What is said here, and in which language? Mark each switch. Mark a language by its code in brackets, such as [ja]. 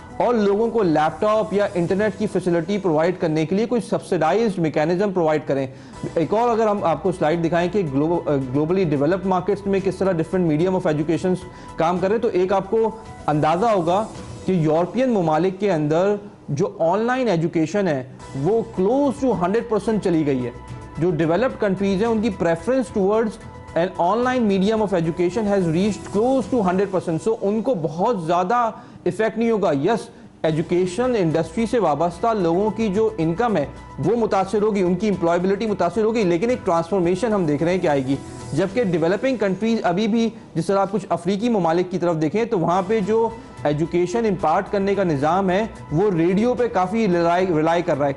[ur] اور لوگوں کو لیپ ٹاپ یا انٹرنیٹ کی فیسلٹی پرووائڈ کرنے کے لیے کوئی سبسیڈائزڈ میکینزم پرووائڈ کریں. ایک اور اگر ہم آپ کو سلائڈ دکھائیں کہ گلوبلی ڈیولپڈ مارکیٹس میں کس طرح ڈفرینٹ میڈیم آف ایجوکیشن کام کریں, تو ایک آپ کو اندازہ ہوگا کہ یورپین ممالک کے اندر جو آن لائن ایجوکیشن ہے وہ کلوز ٹو 100% چلی گئی ہے. [en] جو developed countries ہیں ان کی preference towards an online medium of education has reached close to 100%. [ur] so ان کو بہت زیادہ افیکٹ نہیں ہوگا. یس, ایجوکیشن انڈسٹری سے وابستہ لوگوں کی جو انکم ہے وہ متاثر ہوگی, ان کی امپلائبلٹی متاثر ہوگی, لیکن ایک ٹرانسفارمیشن ہم دیکھ رہے ہیں کہ آئے گی. جبکہ ڈیولپنگ کنٹریز ابھی بھی, جس طرح آپ کچھ افریقی ممالک کی طرف دیکھیں تو وہاں پہ جو ایجوکیشن امپارٹ کرنے کا نظام ہے وہ ریڈیو پہ کافی ریلائی کر رہا ہے.